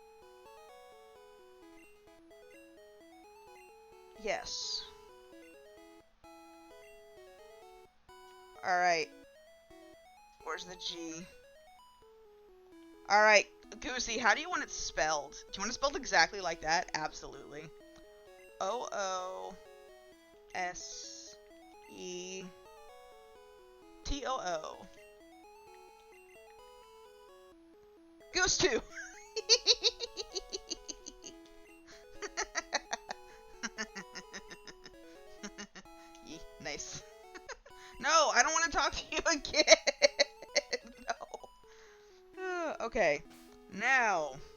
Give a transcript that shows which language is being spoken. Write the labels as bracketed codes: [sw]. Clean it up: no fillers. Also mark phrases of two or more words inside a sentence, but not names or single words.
[en] Yes. Alright. Where's the G? Alright, Goosey, how do you want it spelled? Do you want it spelled exactly like that? Absolutely. O-O-S-E-T-O-O. Goose 2! Nice. No, I don't want to talk to you again! No. Okay. Now.